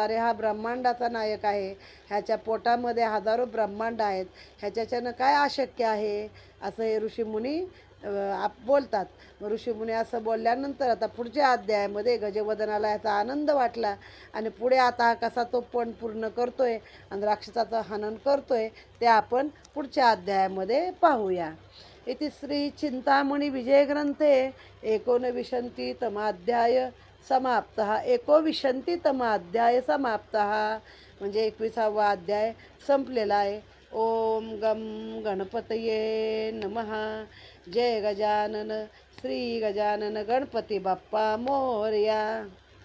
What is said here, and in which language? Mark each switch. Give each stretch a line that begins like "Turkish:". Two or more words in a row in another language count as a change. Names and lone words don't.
Marathi: अरे हा ब्रह्मांडाचा नायक आहे, ह्याच्या पोटामध्ये हजारो ब्रह्मांड आहेत, ह्याच्याच्यानं काय अशक्य आहे, असं हे ऋषीमुनी बोलतात. मग ऋषीमुनी असं बोलल्यानंतर आता पुढच्या अध्यायामध्ये गजवदनाला याचा आनंद वाटला आणि पुढे आता हा कसा तो पण पूर्ण करतोय आणि राक्षसाचं हनन करतोय ते आपण पुढच्या अध्यायामध्ये पाहूया.
Sanskrit: इति श्री चिंतामणी विजयग्रंथे 19तमाध्याय समाप्तः. 19तमाध्याय समाप्तः
Marathi: म्हणजे 21वा अध्याय संपलेला आहे.
Sanskrit: ओम गम गणपतये नमः.
Marathi: जय गजानन. श्री गजानन गणपती बाप्पा मोरया.